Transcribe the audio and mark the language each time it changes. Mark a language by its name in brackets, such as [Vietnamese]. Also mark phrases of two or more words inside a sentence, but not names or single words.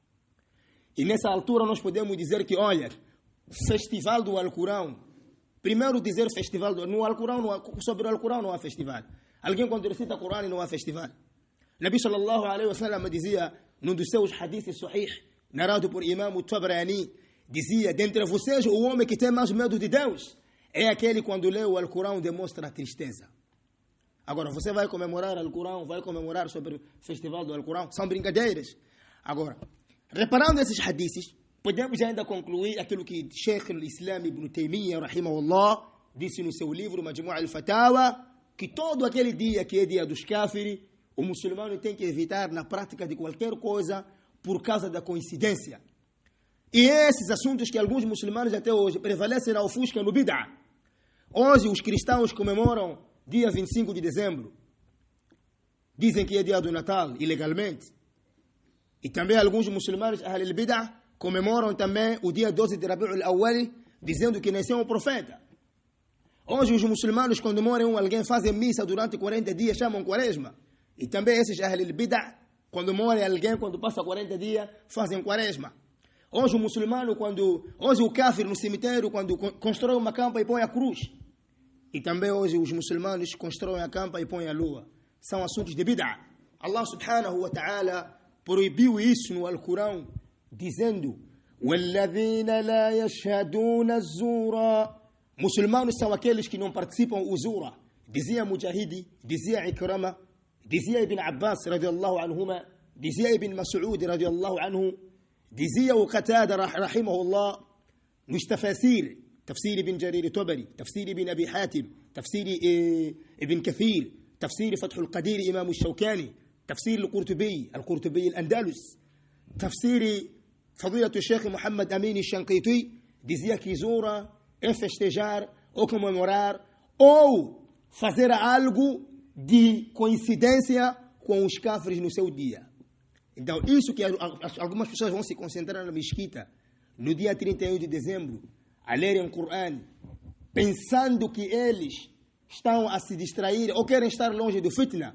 [Portuguese] E nessa altura nós podemos dizer que, olha, festival do Alcorão. Primeiro dizer festival no Alcorão, sobre o Alcorão não há festival. Alguém quando recita o Corão não há festival. Nabi [Arabic] صلى الله عليه وسلم [Portuguese] dizia, num dos seus hadiths sahih, narrado por Imam Tabrani, dizia: "Dentre vocês, o homem que tem mais medo de Deus é aquele quando lê o Alcorão demonstra tristeza." Agora, você vai comemorar o Alcorão, vai comemorar sobre o festival do Alcorão, são brincadeiras. Agora, reparando esses hadiths, podemos ainda concluir aquilo que Sheikh al-Islam Ibn Taymiyyah, rahimahullah, disse no seu livro Majmu' al-Fatawa, que todo aquele dia que é dia dos kafirs, o muçulmano tem que evitar na prática de qualquer coisa por causa da coincidência. E esses assuntos que alguns muçulmanos até hoje prevalecem na ofusca no bid'ah. Hoje os cristãos comemoram dia 25 de dezembro. Dizem que é dia do Natal, ilegalmente. E também alguns muçulmanos, [Arabic] أهل البدعة, [Portuguese] comemoram também o dia 12 de Rabi'ul Awwal, dizendo que nasceu um profeta. Hoje os muçulmanos, quando morrem alguém, fazem missa durante 40 dias, chamam quaresma. E também esses [Arabic] أهل البدعة, [Portuguese] quando morre alguém, quando passa 40 dias, fazem quaresma. Hoje o muçulmano, hoje o kafir no cemitério, quando constrói uma campa e põe a cruz. E também hoje os muçulmanos constroem a campa e põem a lua. São assuntos de bid'ah. [Arabic] الله سبحانه وتعالى [Portuguese] proibiu isso no Alcorão, dizendo: [Arabic] وَالَّذِينَ لَا يَشْهَدُونَ الزُّورَ. [Portuguese] Muçulmanos são aqueles que não participam do zura. Dizia Mujahidi, dizia Ikrama, dizia Ibn Abbas [Arabic] رضي الله عنهما, [Portuguese] dizia Ibn Mas'ud [Arabic] رضي الله عنه, [Portuguese] dizia o Qatada rahimahullah, nos tafasir, [Arabic] تفسير ابن جرير الطبري، تفسير ابن أبي حاتم، تفسير ابن كثير، تفسير فتح القدير إمام الشوكاني، تفسير القرطبي الأندلس، تفسير فضيلة الشيخ محمد أمين الشنقيطي, [Portuguese] dizia que zura é festejar ou comemorar ou fazer algo de coincidência com os kafirs no seu dia. Então, isso que algumas pessoas vão se concentrar na mesquita no dia 31 de dezembro, a lerem o Corão, pensando que eles estão a se distrair ou querem estar longe do fitna.